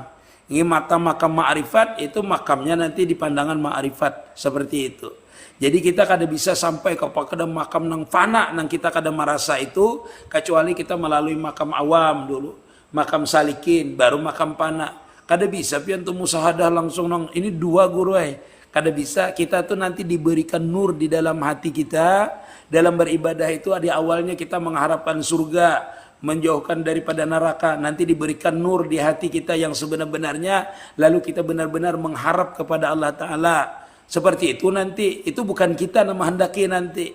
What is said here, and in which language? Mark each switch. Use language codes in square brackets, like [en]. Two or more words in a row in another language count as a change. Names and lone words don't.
[id] Ini makam ma'rifat itu makamnya nanti di pandangan ma'rifat. Seperti itu. Jadi kita kada bisa sampai kepada makam nang fana nang kita kada merasa itu, kecuali kita melalui makam awam dulu. [bjn] Makam salikin baru makam fana. Kada bisa pian tuh musahadah langsung nang ini dua guru Kada bisa. [id] Kita tuh nanti diberikan nur di dalam hati kita. Dalam beribadah itu di awalnya kita mengharapkan surga, menjauhkan daripada neraka, nanti diberikan nur di hati kita yang sebenar-benarnya, lalu kita benar-benar mengharap kepada Allah Ta'ala. Seperti itu nanti, itu bukan kita yang menghendaki nanti.